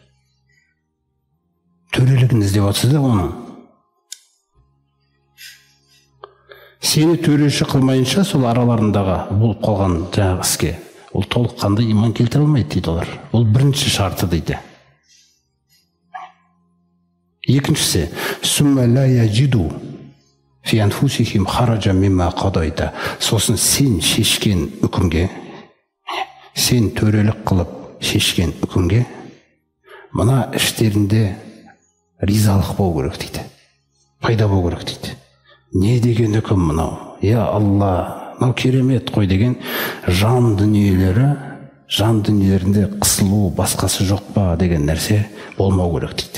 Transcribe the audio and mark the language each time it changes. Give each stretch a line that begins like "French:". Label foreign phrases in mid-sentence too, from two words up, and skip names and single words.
Kazakh: Төрелігін іздеп отырсыз да оның. Сені төреші қылмайынша сол араларындағы болып қалған жаңағы іске ол толыққанды иман келтіре алмайды дейді олар. Ол бірінші шарты дейді. Екіншісі,
Arabic: «ثم لا يجدوا في أنفسهم حرجا مما قضيت».
Kazakh: Сосын сен шешкен үкімге, сен төрелік қылып шешкен үкімге мына іштерінде ризалық болу керек дейді, пайда болу керек дейді. Не деген үкім мынау,
Arabic: يا الله,
Kazakh: мынау керемет қой деген жан дүниелерінде қысылу басқасы жоқ па деген нәрсе болмау керек дейді.